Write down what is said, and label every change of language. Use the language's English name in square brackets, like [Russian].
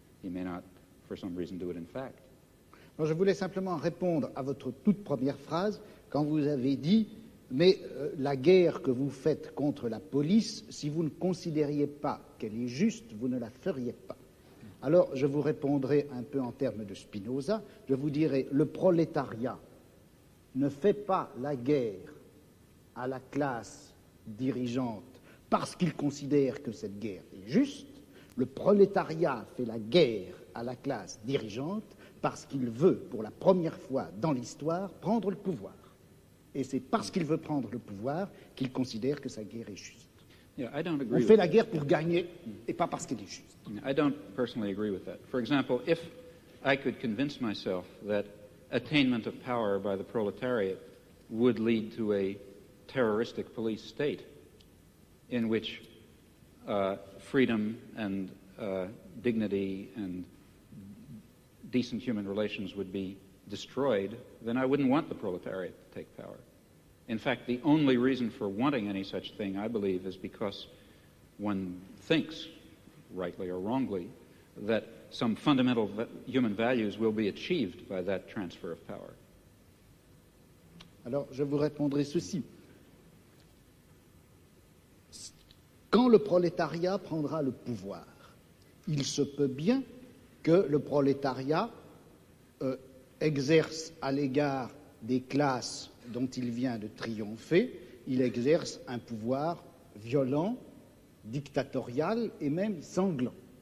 [English] He may not, for some reason, do it in fact. [French] Alors, je voulais simplement répondre à votre toute première phrase quand vous avez dit « Mais la guerre que vous faites contre la police, si vous ne considériez pas qu'elle est juste, vous ne la feriez pas. » Alors, je vous répondrai un peu en termes de Spinoza. Je vous dirai « Le prolétariat ne fait pas la guerre à la classe dirigeante parce qu'il considère que cette guerre est juste. Le prolétariat fait la guerre à la classe dirigeante parce qu'il veut, pour la première fois dans l'histoire, prendre le pouvoir. Et c'est parce qu'il veut prendre le pouvoir qu'il considère que sa guerre est juste. [English] Yeah, I don't agree [French] On fait la guerre pour gagner et pas parce qu'elle est juste. [English] I don't personally agree with that. For example, if I could convince myself that attainment of power by the proletariat would lead to a terroristic police state in which freedom and dignity and decent human relations would be destroyed, then I wouldn't want the proletariat to take power. In fact, the only reason for wanting any such thing, I believe, is because one thinks, rightly or wrongly, that some fundamental human values will be achieved by that transfer of power. [French] Alors, je vous répondrai ceci. Quand le prolétariat prendra le pouvoir, il se peut bien que le prolétariat exerce à l'égard des classes dont il vient de triompher, il exerce un pouvoir violent, dictatorial et même sanglant.